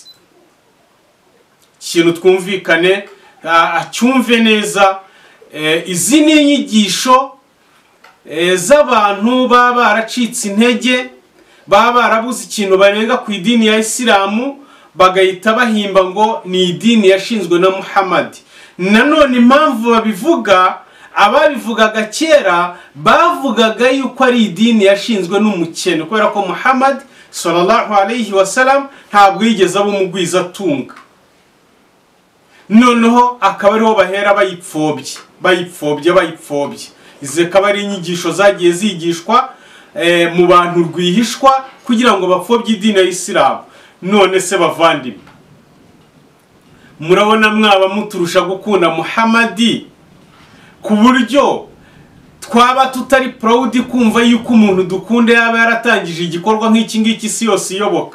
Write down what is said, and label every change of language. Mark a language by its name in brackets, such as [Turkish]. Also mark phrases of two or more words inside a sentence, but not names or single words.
[Kinyarwanda] Ikintu twumvikane acyumve neza, izi ni inyigisho z'abantu baba baracitse intege, baba barabuze ikintu barenga ku idini ya Isilamu, bagahita bahimba ngo ni idini yashinzwe na Muhammad. Nanone impamvu babivuga, ababivugaga kera bavugaga yuko ari idini yashinzwe n'umukene, kubera ko Muhammad [Arabic] صلى الله عليه وسلم [Kinyarwanda] ntabwo yigeze aba umugwiza atunga. Noneho akaba ariho bahera bayipfobye. Izi akaba ari inyigisho zagiye zigishwa mu bantu rwihishwa kugira ngo bapfobye idini ya Isilamu. None se bavandimwe, murabona mwaba muturusha gukunda Muhammad ku buryo twaba tutari proud kumva yuko umuntu dukunda yaba yaratangije igikorwa nk'iki ngiki isi yose iyoboka?